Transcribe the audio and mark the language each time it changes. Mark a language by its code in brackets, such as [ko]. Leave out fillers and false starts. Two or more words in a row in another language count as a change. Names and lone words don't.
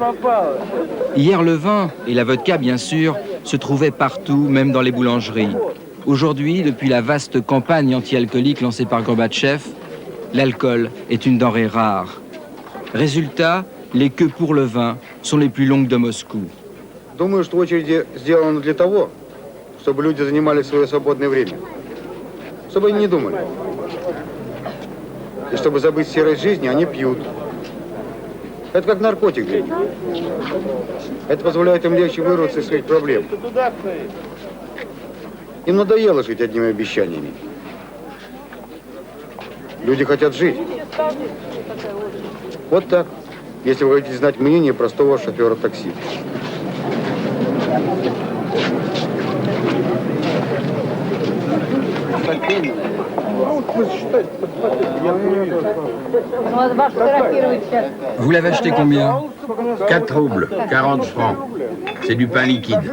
[fr] Hier, le vin et la vodka, bien sûr, se trouvaient partout, même dans les boulangeries. Aujourd'hui, depuis la vaste campagne anti-alcoolique lancée par Gorbatchev, l'alcool est une denrée rare. Résultat, les queues pour le vin sont les plus longues de Moscou. [ru] Думаю, что очереди сделаны для того, чтобы люди занимали свое свободное время. Чтобы они не думали. И чтобы забыть серость жизни, они пьют. Это как наркотик для них. Это позволяет им легче вырваться из своих проблем. Им надоело жить одними обещаниями. Люди хотят жить. Вот так, если вы хотите знать мнение простого шофера такси. [fr] Vous l'avez acheté combien? 4 roubles, 40 francs. C'est du pain liquide.